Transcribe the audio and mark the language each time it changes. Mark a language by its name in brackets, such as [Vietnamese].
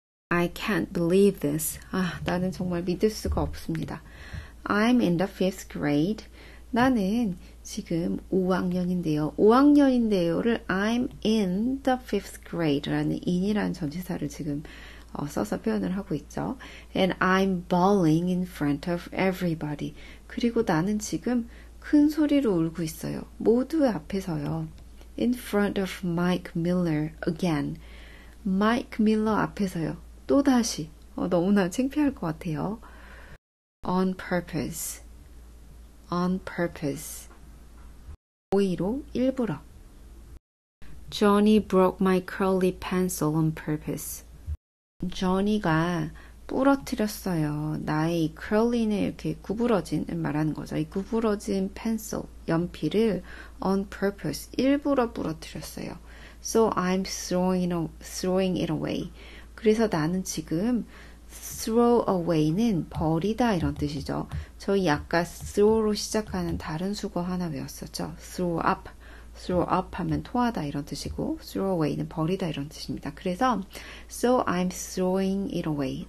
[English] I can't believe this. [Korean] 나는 정말 믿을 수가 없습니다. [English] I'm in the 5th grade. [Korean] 나는 지금 5학년인데요. 5학년인데요를 [English] I'm in the 5th grade [Korean] 라는 in이라는 전치사를 지금 써서 표현을 하고 있죠. [English] And I'm bawling in front of everybody. [Korean] 그리고 나는 지금 큰 소리로 울고 있어요. 모두의 앞에서요. [English] In front of Mike Miller again. Mike Miller [Korean] 앞에서요. 또다시. 너무나 창피할 것 같아요. [English] On purpose. On purpose. [Korean] 고의로, 일부러. [English] Johnny broke my curly pencil on purpose. [Korean] Johnny가 부러뜨렸어요. 나의 이 curly는 이렇게 구부러진을 말하는 거죠. 이 구부러진 펜슬, 연필을 on purpose, 일부러 부러뜨렸어요. [English] So I'm throwing it away. [Korean] 그래서 나는 지금 throw away는 버리다 이런 뜻이죠. 저희 아까 throw로 시작하는 다른 수거 하나 외웠었죠. throw up 하면 토하다 이런 뜻이고 throw away는 버리다 이런 뜻입니다. 그래서 [English] so I'm throwing it away.